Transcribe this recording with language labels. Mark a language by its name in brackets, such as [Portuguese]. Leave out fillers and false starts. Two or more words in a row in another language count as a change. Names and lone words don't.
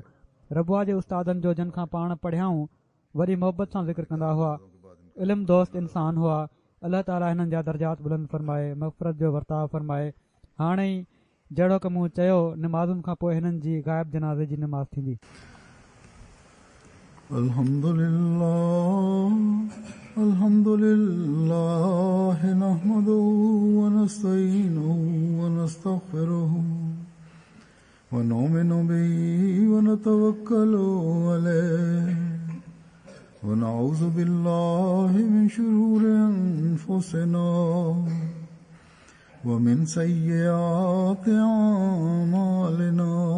[Sindhi] रबुआ जे उस्तादनि जो जिन खां पाण पढ़ियाऊं वरी मोहबत सां ज़िक्र कंदा हुआ, इल्मु दोस्त इंसान हुआ। अलाह ताला हिननि जा दर्जात बुलंद फरमाए, मग़फ़िरत जो वर्ताव फरमाए। हाणे ई जहिड़ो की मूं चयो, नमाज़ुनि खां पोइ हिननि जी ग़ाइब जनाज़े जी नमाज़ थींदी। [Arabic] الحمد لله نحمده ونستعينه ونستغفره ونؤمن به ونتوكل عليه ونعوذ بالله من شرور أنفسنا ومن سيئات أعمالنا.